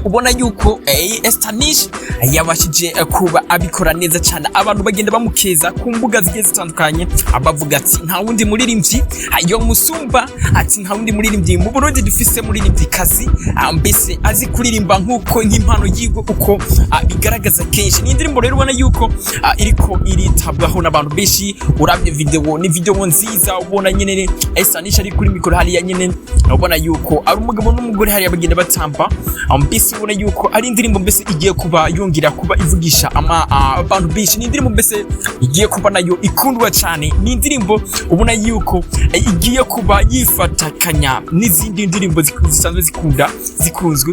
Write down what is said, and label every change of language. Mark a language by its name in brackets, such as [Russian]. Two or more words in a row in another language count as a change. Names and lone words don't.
[Rundi] Ubona yuko Ester Nish yabashije kuba abikora neza cyane, abantu bagenda bamukeza ku mbuga zigiye zitandukanye abavuga ati nta wundi muririmbyi yo musumba, ati nta wundi muririmbyi mu Burundi dufise muririmbyikazi mbese azi kuririmba nkuko nk'impano yigo uko bigaragaza kenshi. Ni indirimbo rero ubona yuko iriko iritabwaho n'abantu benshi. Urabye video nziza ubona nyene Ester Nish ari kuri mikoro hali ya nyene, ubona yuko ari umugabo n'umugore hali bagenda batamba mbese ubona yuko ari indirimbo mbese igiye kuba yongira kuba ivugisha abantu benshi. Ni indirimbo mbese igiye kuba nayo ikundwa cyane. Ni indirimbo ubona yuko igiye kuba yifatakanya n'izindi ndirimbo zisanzwe zikunzwe.